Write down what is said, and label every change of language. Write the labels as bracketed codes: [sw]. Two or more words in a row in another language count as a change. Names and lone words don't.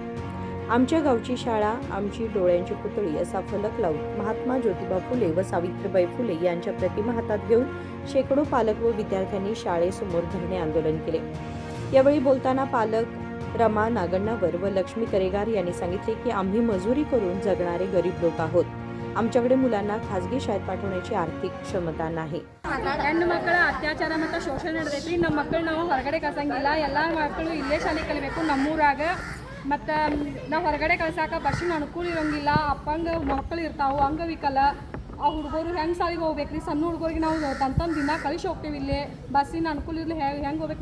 [mr] आमच्या गावची शाळा, आमची डोळ्यांची पुतळी असा फलक लावून महात्मा ज्योतिबा फुले व सावित्रीबाई फुले यांच्या प्रतिमा हातात घेऊन शेकडो पालक व विद्यार्थ्यांनी शाळेसमोर धरणे आंदोलन केले. यावेळी बोलताना पालक रमा नागण्णावर व लक्ष्मी करेगार यांनी सांगितले की आम्ही मजुरी करून जगणारे गरीब लोक आहोत. आमच्याकडे मुलांना खासगी शाळेत पाठवण्याची आर्थिक क्षमता नाही. [kn] ಹೆಣ್ಣು ಮಕ್ಕಳ ಅತ್ಯಾಚಾರ ಮತ್ತು ಶೋಷಣೆ ನಡೆದೈತಿ. ನಮ್ಮ ಮಕ್ಕಳು ನಾವು ಹೊರಗಡೆ ಕಳ್ಸಂಗಿಲ್ಲ. ಎಲ್ಲ ಮಕ್ಕಳು ಇಲ್ಲೇ ಶಾಲೆ ಕಲಿಬೇಕು ನಮ್ಮೂರಾಗ. ಮತ್ತು ನಾವು ಹೊರಗಡೆ ಕಳ್ಸಾಕ ಬಸ್ಸಿನ ಅನುಕೂಲ ಇರೋಂಗಿಲ್ಲ. ಅಪ್ಪಂಗೆ ಮಕ್ಕಳು ಇರ್ತಾವೆ, ಅಂಗವಿಕಲ. ಆ ಹುಡುಗರು ಹೆಂಗೆ ಶಾಲೆಗೆ ಹೋಗ್ಬೇಕ್ರಿ? ಸಣ್ಣ ಹುಡುಗರಿಗೆ ನಾವು ತಂತಂದು ದಿನ ಕಳಿಸಿ ಹೋಗ್ತೀವಿ. ಇಲ್ಲೇ ಬಸ್ಸಿನ ಅನುಕೂಲ ಇರಲಿ, ಹೆಂಗೆ ಹೋಗ್ಬೇಕು?